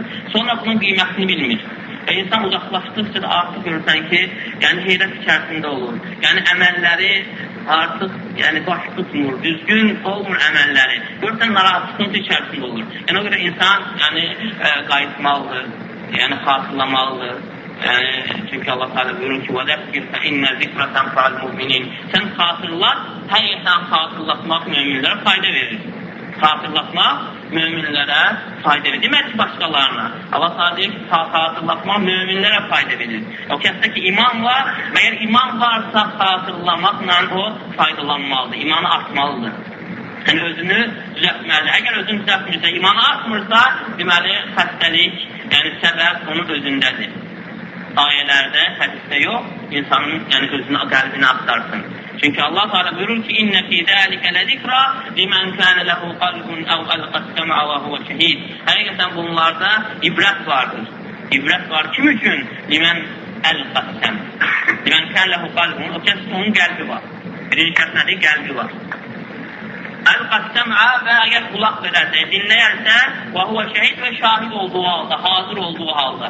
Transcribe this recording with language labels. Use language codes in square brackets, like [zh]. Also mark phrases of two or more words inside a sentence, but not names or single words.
[az] Sonra bunun qiymətini bilmir. Və insan uzaqlaşdıqca da artıq görürsən ki, heyrət içərisində olur. Əməlləri artıq baş tutmur, düzgün olmur əməlləri. Görürsən, narahat sıkıntı içərisində olur. O görə insan qayıtmalıdır, xatırlamalıdır. Çünki Allah Teala buyurur ki, [ar] وَذَكِّرْ فَإِنَّ ذِكْرَ تَنْفَعَ الْمُؤْمِنِينَ [az] Sən xatırlat, həqiqətən xatırlatmaq möminlərə fayda verir. Xatırlatmaq möminlərə fayda verir. Demək ki, başqalarına. Allah Teala deyir ki, xatırlatmaq möminlərə fayda verir. O kəsdə ki, iman var, əgər iman varsa xatırlamaqla o faydalanmalıdır, imanı artmalıdır. Özünü düzəltməlidir. Əgər özünü düzəltmirsə, imanı artmırsa, deməli, xəstəlik, səbəb onun özündədir. Ayələrdə, hədisdə yox, insanın özünü, qəlbini axtarsın. Çünki Allah Teala buyurur ki: [ar] "إن في ذلك لذكرى لمن كان له قلب أو ألقى السمع وهو شهيد." [az] Həqiqətən bunlarda ibrət vardır. İbrət var kim üçün? [ar] لمن ألقى السمع. لمن كان له قلب, [az] o kəs onun qəlbi var. Birinci şərt nədir? Qəlbi var. [ar] ألقى السمع [az] və əgər qulaq verərsə, dinləyərsə, və [ar] هو شهيد [az] və şahid olduğu halda, hazır olduğu halda.